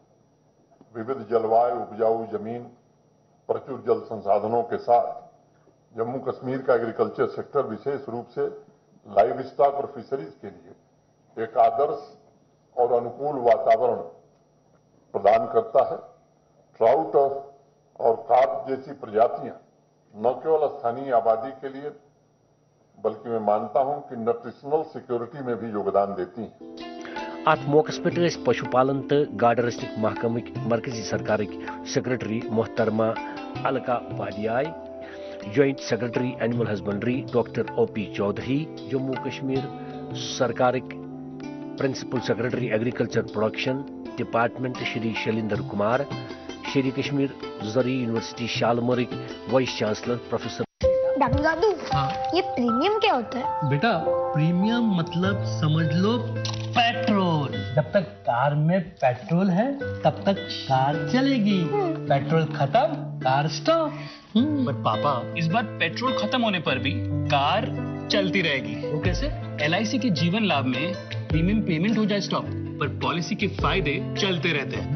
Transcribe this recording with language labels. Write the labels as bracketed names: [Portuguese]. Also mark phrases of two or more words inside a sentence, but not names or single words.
[Hindi] वह जलवायु उपजाऊ ज़मीन प्रचुर जल संसाधनों के साथ जम्मू कश्मीर का [English] agriculture sector [Hindi] विशेष रूप से [English] livestock [Hindi] और फिशरीज़ के लिए एक आदर्श और अनुकूल वातावरण प्रदान करता है. ट्राउट और कार्प जैसी प्रजातियाँ न केवल स्थानीय आबादी के लिए बल्कि मैं मानता हूँ कि [English] nutritional security [Hindi] में भी योगदान देती हैं. [Kashmiri] ات موقع پہ [Hindi] पशु पालन [Kashmiri] تو گاڈرسٹک محکمک مرکزی سرکارک سیکرٹری محترمہ الکا اپادھیائے، [English] joint secretary animal husbandry [Kashmiri] ڈاکٹر او پی چودھری، جموں کشمیر سرکارک [English] principal secretary agriculture production department [Kashmiri] شری شلیندر کمار، شیری کشمیر زرعی یونیورسٹی شالمورک [English] vice chancellor [Kashmiri] پروفیسر. [Hindi] डॉक्टर दादू ये प्रीमियम क्या होता है? बेटा प्रीमियम मतलब समझ लो पेट्रोल. जब तक कार में पेट्रोल है तब तक कार चलेगी, पेट्रोल खत्म कार स्टॉप। बट पापा, इस बार पेट्रोल खत्म होने पर भी कार चलती रहेगी। वो कैसे? LIC के जीवन लाभ में [English] premium payment [Hindi] हो जाए स्टॉप, पर पॉलिसी के फायदे चलते रहते हैं।